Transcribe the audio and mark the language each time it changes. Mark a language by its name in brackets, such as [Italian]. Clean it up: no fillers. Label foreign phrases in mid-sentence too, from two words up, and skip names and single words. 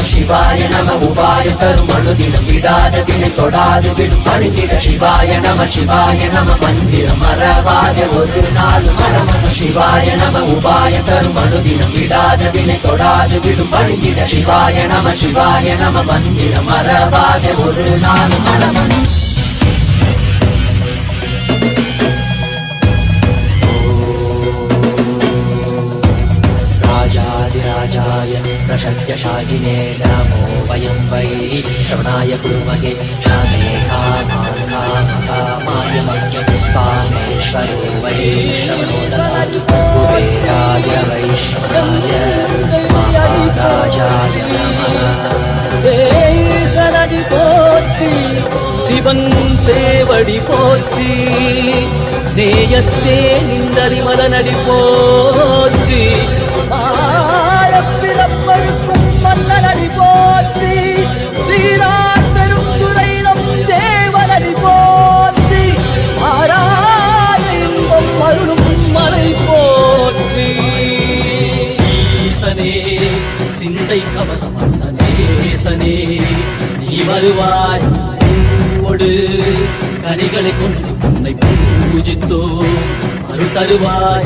[Sanskrit] शिवाय नमः [Tamil] உபாயம் தரும் அனுதினம் விடாத வினை தொடாது விடும் பணிந்திட. [Sanskrit] शिवाय नमः [Tamil] மந்திரம் மறவாத ஒரு நாள் மனமனு. [Sanskrit] शिवाय नमः [Tamil] உபாயம் தரும் அனுதினம் விடாத வினை தொடாது விடும் பணிந்திட. [Sanskrit] शिवाय नमः [Tamil] மந்திரம் மறவாத ஒரு நாள் மனமனு. [Sanskrit] राजाधिराजाय प्रशक्यशालिने नमो वयं वै श्रवणाय कुर्महे श्रमे कामाय कामेश्वरो वै श्रवणो ददातु कुबेराय वै श्रवणाय महाराजाय नमः. [Tamil] சரணி போற்றி சிவன் சேவடி போற்றி நேயத்தே நின்றறிமலனடி போற்றி பிறப்பருக்கும் மன்னனடி போற்றி சீரார் பெரும் துறை நம் தேவனடி போற்றி ஆராத இன்பம் அருளும் மலை போற்றி ஈசனே சிந்தை கவனம் நேசனே நீ வருவாய் ஒடு கனிகளை கொண்டு உன்னை பூஜித்தோ அருள் தருவாய்.